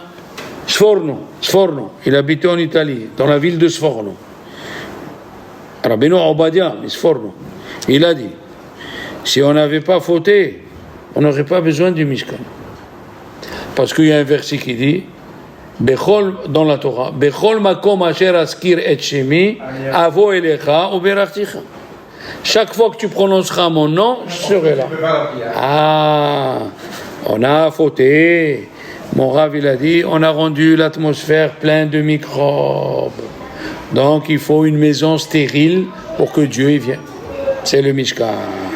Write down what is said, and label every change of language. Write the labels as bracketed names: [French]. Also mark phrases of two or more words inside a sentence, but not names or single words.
[French] Sforno, il habitait en Italie, dans la ville de Sforno. Rabbeinu Obadia, Sforno, il a dit, si on n'avait pas fauté, on n'aurait pas besoin du Mishkan. Parce qu'il y a un verset qui dit, Bechol, dans la Torah, [Hebrew] בכל מקום אשר אזכיר את שמי אבוא אליך וברכתיך. [French] Chaque fois que tu prononceras mon nom, je serai là. Ah, on a fauté. Mon Rav, il a dit, on a rendu l'atmosphère pleine de microbes. Donc, il faut une maison stérile pour que Dieu y vienne.